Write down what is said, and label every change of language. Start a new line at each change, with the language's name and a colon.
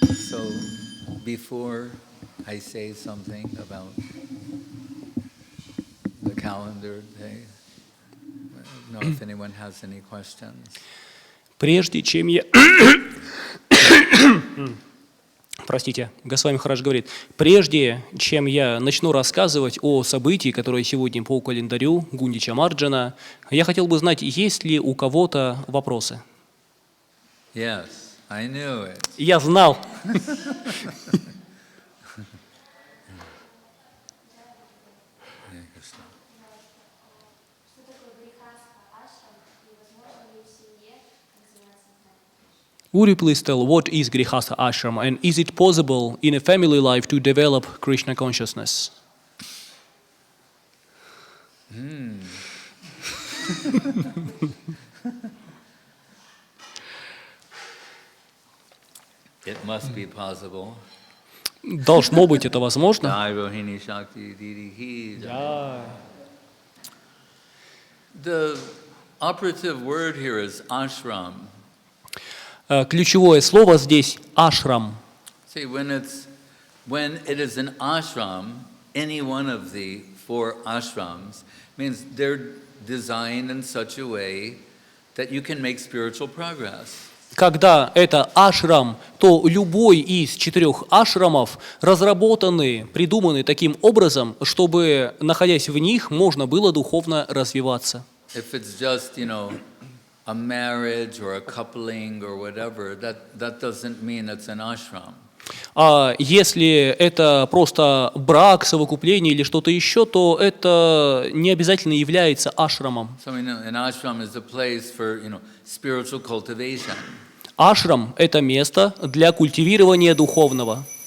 English: So, before I say something about the calendar day, I don't know if anyone has any questions.
Russian: Прежде чем я... Простите, Госвами Махарадж говорит, прежде чем я начну рассказывать о событии, которое сегодня по календарю Гундича Марджана, я хотел бы знать, есть ли у кого-то вопросы?
English: Yes, I knew it.
Russian: Я знал.
English: Would you please tell what is Grihastha ashram and is it possible in a family life to develop Krishna consciousness? It must be possible.
Russian: Должно быть это возможно.
Hindi: Jai Rohini Shakti Didi Ki Jai.
English: The operative word here is ashram.
Russian: Ключевое слово здесь ашрам.
English: See, when it is an ashram, any one of the 4 ashrams means they're designed in such a way that you can make spiritual progress.
Russian: Когда это ашрам, то любой из 4 ашрамов разработаны, придуманы таким образом, чтобы, находясь в них, можно было духовно развиваться.
English: If it's just, a marriage or a coupling or whatever, that doesn't mean it's an ashram.
Russian: А если это просто брак, совокупление или что-то еще, то это не обязательно является ашрамом.
English: So an ashram is a place for, spiritual cultivation.
Russian: Ашрам – это место для культивирования духовного.